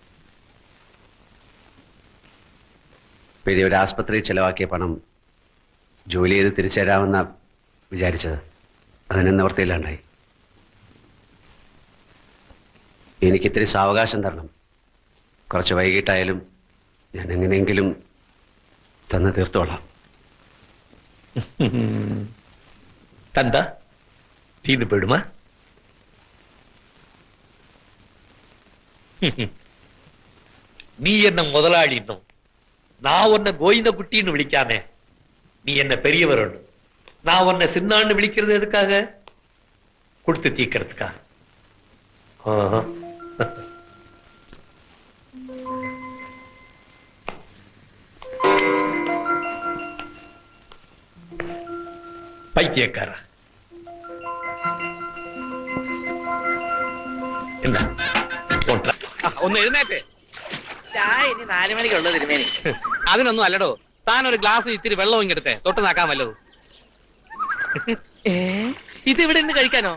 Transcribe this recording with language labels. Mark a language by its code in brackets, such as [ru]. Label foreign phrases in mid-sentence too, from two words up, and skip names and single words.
[ml] പിന്നെ ഒരു ആസ്പത്രിയിൽ ചെലവാക്കിയ പണം ജോലി ചെയ്ത് തിരിച്ചു തരാമെന്ന വിചാരിച്ചത്. അതിന് നിവൃത്തിയില്ലാണ്ടായി. എനിക്കിത്തിരി സാവകാശം തരണം. കുറച്ച് വൈകിട്ടായാലും ഞാൻ എങ്ങനെയെങ്കിലും തന്ന് തീർത്തോളാം. [ta] தந்தா தீந்து போயிடுமா? நீ என்ன முதலாளின்னும் நான் உன்னை கோவிந்த குட்டின்னு விളിക്കാമേ. நீ என்ன பெரியவர், நான் உன்னை சின்னான்னு விളിக்கிறது எதுக்காக? கொடுத்து தீக்கிறதுக்கா? பைத்தியக்கார. [ml] എന്താ ഒന്ന് എഴുന്നേറ്റ്. ചായ ഇനി 4 മണിക്കുള്ളത് തിരുമേനി. അതിനൊന്നും അല്ലടോ. താൻ ഒരു ഗ്ലാസ് ഇത്തിരി വെള്ളം ഇങ്ങെടുത്തേ. തൊട്ട് നാക്കാൻ വല്ലതും. ഇത് ഇവിടെ നിന്ന് കഴിക്കാനോ?